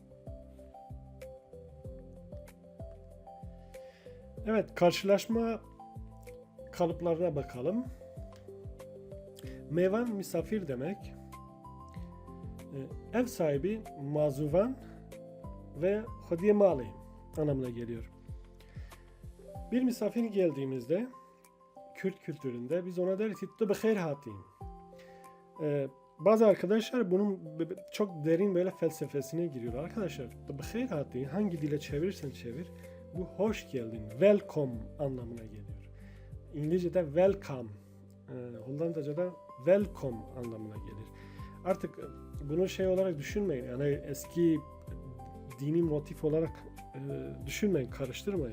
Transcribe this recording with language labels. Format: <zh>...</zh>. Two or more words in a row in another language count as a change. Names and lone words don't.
<tr>Evet, karşılaşma kalıplarına bakalım. Mevan misafir demek. Ev sahibi mazuvan ve</tr> <ku>hadiye mali</ku> <tr>anlamına geliyor. Bir misafir geldiğimizde Kürt kültüründe biz ona deriz ki</tr> <ku>"Tu bixeyr hatin."</ku> <tr>Bazı arkadaşlar bunun çok derin böyle felsefesine giriyor. Arkadaşlar</tr> <ku>"Tu bixeyr hatin"</ku> <tr>hangi dile çevirirsen çevir bu hoş geldin, welcome anlamına geliyor. İngilizce'de welcome, Hollandaca'da welcome anlamına gelir. Artık bunu şey olarak düşünmeyin. Yani eski dini motif olarak düşünmeyin, karıştırmayın.</tr>